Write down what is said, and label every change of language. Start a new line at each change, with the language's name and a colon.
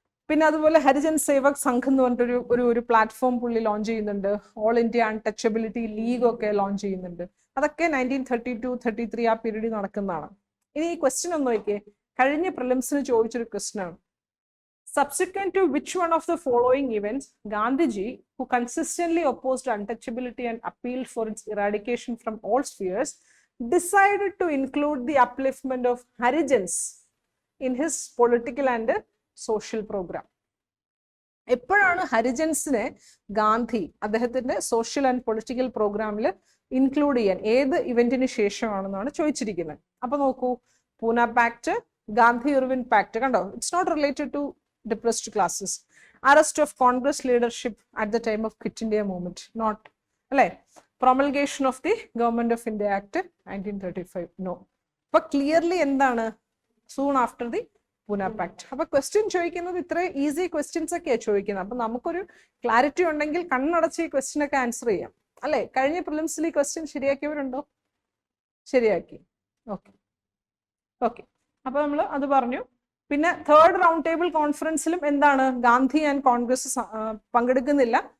Malayalam: പിന്നെ അതുപോലെ ഹരിജൻ സേവക് സംഘ് എന്ന് പറഞ്ഞിട്ടൊരു ഒരു പ്ലാറ്റ്ഫോം പുള്ളി ലോഞ്ച് ചെയ്യുന്നുണ്ട്. ഓൾ ഇന്ത്യ അൺടച്ചബിലിറ്റി ലീഗ് ഒക്കെ ലോഞ്ച് ചെയ്യുന്നുണ്ട്. അതൊക്കെ 1932-33 ആ പീരീഡിൽ നടക്കുന്നതാണ്. ഇനി ഈ ക്വസ്റ്റ്യൻ ഒന്ന് നോക്കിയേ, കഴിഞ്ഞ പ്രിലിംസിന് ചോദിച്ചൊരു ക്വസ്റ്റ്യൻ ആണ്.
English: Subsequent to which one of the following events Gandhiji, who consistently opposed untouchability and appealed for its eradication from all spheres, decided to include the upliftment of Harijans in his political and social program?
Malayalam: എപ്പോഴാണ് ഹരിജൻസിനെ ഗാന്ധി അദ്ദേഹത്തിന്റെ social and political പ്രോഗ്രാമിൽ include ചെയ്യാൻ, ഏത് ഇവന്റിന് ശേഷമാണെന്നാണ് ചോദിച്ചിരിക്കുന്നത്. അപ്പൊ നോക്കൂ, Pune pact, Gandhi Irwin pact, കണ്ടോ,
English: It's not related to depressed classes. Arrest of Congress leadership at the time of Quit India movement, not,
Malayalam: അല്ലെ?
English: Promulgation of the Government of India Act 1935, no.
Malayalam: അപ്പൊ clearly എന്താണ്,
English: Soon after the Poona pact.
Malayalam: അപ്പൊ question ചോദിക്കുന്നത് ഇത്ര easy questions ഒക്കെയാണ് ചോദിക്കുന്നത്. അപ്പൊ നമുക്കൊരു ക്ലാരിറ്റി ഉണ്ടെങ്കിൽ കണ്ണടച്ച് ഈ ക്വസ്റ്റ്യൻ ഒക്കെ ആൻസർ ചെയ്യാം, അല്ലെ? കഴിഞ്ഞ പ്രിലിംസിൽ ഈ ക്വസ്റ്റ്യൻ ശരിയാക്കിയവരുണ്ടോ? ശരിയാക്കി. ഓക്കെ ഓക്കെ, അപ്പൊ നമ്മൾ അത് പറഞ്ഞു. പിന്നെ തേർഡ് റൗണ്ട് ടേബിൾ കോൺഫറൻസിലും എന്താണ്, ഗാന്ധി ആൻഡ് കോൺഗ്രസ് പങ്കെടുക്കുന്നില്ല.